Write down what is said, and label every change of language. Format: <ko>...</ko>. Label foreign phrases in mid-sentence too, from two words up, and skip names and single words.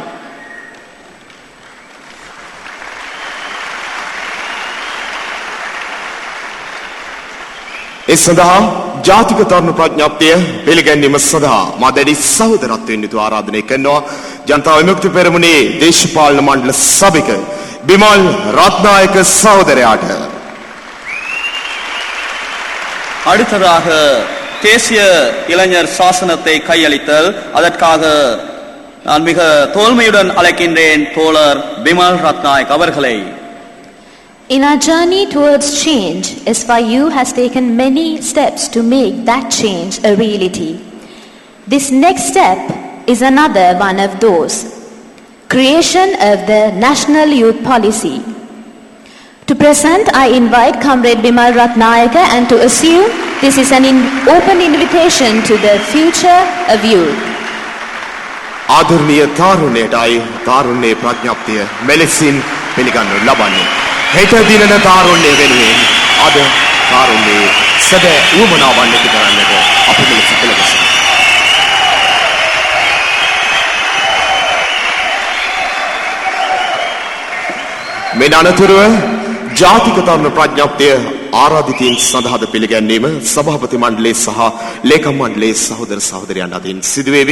<si>ඒ සඳහා ජාතික තරුණ ප්‍රඥප්තිය පිළිගැනීම සඳහා මා දැඩි සහෝදරත්වයෙන් යුතු ආරාධනය කරනවා ජනතා විමුක්ති පෙරමුණේ දේශපාලන මණ්ඩල සභික බිමල් රත්නායක சகோதரයාට.</si> <ta>அடுத்ததாக தேசிய இளைஞர் சாசனத்தை கையளித்தல். அதற்காக நான் மிக தோல்மையுடன் அழைக்கின்றேன் தோழர் பிமல் ரத்நாயக் அவர்களை.</ta> <en>In our journey towards change, SYU has taken many steps to make that change a reality. This next step is another one of those. Creation of the National Youth Policy. To present, I invite Comrade Bimal Ratnayaka and to assume this is an open invitation to the future of youth.</en> <si>ආදරණීය තාරුණ්‍යයටයි තාරුණ්‍ය ප්‍රඥප්තිය මෙලෙසින් පිළිගන්නු ලබන්නේ. හෙට දිනන තාරුණ්‍ය වෙනුවෙන් අද තාරුණ්‍යයේ සැබෑ උවමනාවන් ඇති කරන්නට අපි මෙලෙස පෙළගැසෙනවා. මේ අනතුරුව ජාතික තරුණ ප්‍රඥප්තිය ආරාධිතයින් සඳහාද පිළිගැන්වීම සභාපති මණ්ඩලයේ සහ ලේකම් මණ්ඩලයේ සහෝදර සහෝදරයන් අතරින් සිදුවේවි.</si>